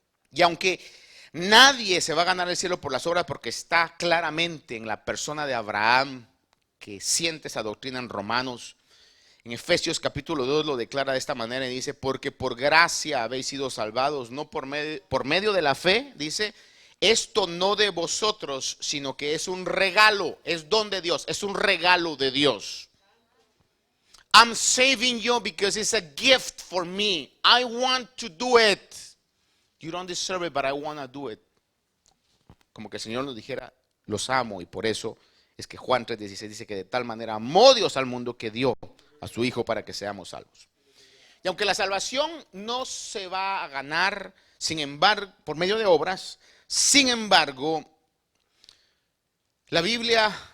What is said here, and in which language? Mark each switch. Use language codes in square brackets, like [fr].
[es] Y aunque nadie se va a ganar el cielo por las obras, porque está claramente en la persona de Abraham, que siente esa doctrina en Romanos. En Efesios capítulo 2 lo declara de esta manera y dice: porque por gracia habéis sido salvados, no por medio de la fe, dice, esto no de vosotros, sino que es un regalo, es don de Dios, es un regalo de Dios. [en] I'm saving you because it's a gift for me. I want to do it. You don't deserve it, but I want to do it. [es] Como que el Señor nos dijera: los amo, y por eso es que Juan 3:16 dice que de tal manera amó Dios al mundo que dio a su Hijo para que seamos salvos. Y aunque la salvación no se va a ganar, sin embargo, por medio de obras, sin embargo, la Biblia